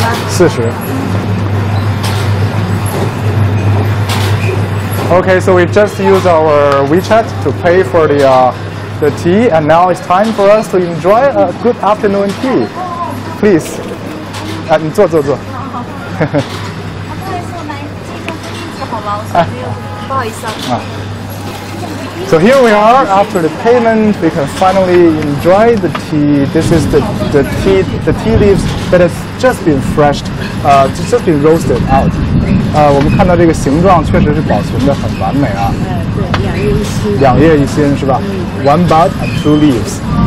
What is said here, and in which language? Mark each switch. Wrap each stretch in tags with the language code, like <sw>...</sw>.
<zh>？40吗？40。</zh> <en>Okay, so we just used our WeChat to pay for the tea, and now it's time for us to enjoy a good afternoon tea.</en> <zh>Please, 你坐。不好意思，我来介绍这个好吧，我没有，不好意思啊。</zh> <en>So here we are. After the payment, we can finally enjoy the tea. This is the tea leaves that has just been just been roasted out.</en> <zh>我们看到这个形状确实是保存的很完美啊。对，两叶一心是吧？</zh> <en>One bud and 2 leaves.</en>